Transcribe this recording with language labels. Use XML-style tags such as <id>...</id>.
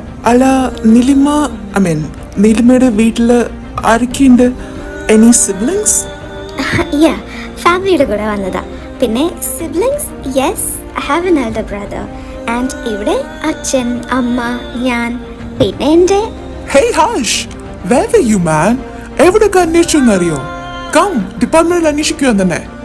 <ml>അല്ല, നീലിമയുടെ വീട്ടില് ആരൊക്കെയുണ്ട്? Any siblings? ഫാമിലിയുടെ കൂടെ വന്നതാ.</ml> <en>പിന്നെ siblings, yes, I have an elder brother.</en> <ml>And ഇവിടെ അച്ഛൻ, അമ്മ, ഞാൻ, പിന്നെ എൻ്റെ.</ml> <en>Hey, Harsh, where were you, man?</en> <ml>എവിടെയൊക്കെ അന്വേഷിച്ചെന്നറിയോ? Come, ഡിപ്പാർട്ട്മെന്റിൽ അന്വേഷിക്കുക തന്നെ.</ml>